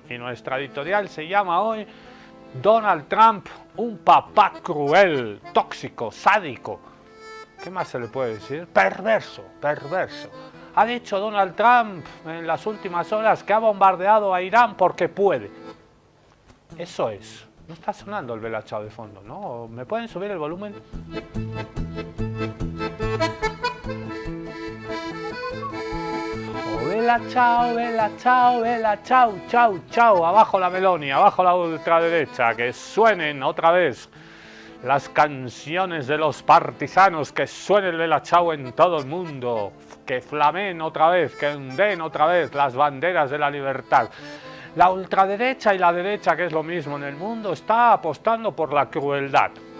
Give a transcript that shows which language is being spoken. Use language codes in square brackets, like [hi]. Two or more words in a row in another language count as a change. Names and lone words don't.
[es] Y nuestra editorial se llama hoy Donald Trump, un papá cruel, tóxico, sádico. ¿Qué más se le puede decir? Perverso, perverso. Ha dicho Donald Trump en las últimas horas que ha bombardeado a Irán porque puede. Eso es. No está sonando el Bella Ciao de fondo, ¿no? ¿Me pueden subir el volumen? [it] Oh, Bella Ciao, Bella Ciao, Bella Ciao, Ciao, Ciao. [es] Abajo la Meloni, abajo la ultraderecha. Que suenen otra vez las canciones de los partisanos, que suene el Bella Ciao en todo el mundo, que flameen otra vez, que den otra vez las banderas de la libertad. La ultraderecha y la derecha, que es lo mismo en el mundo, está apostando por la crueldad.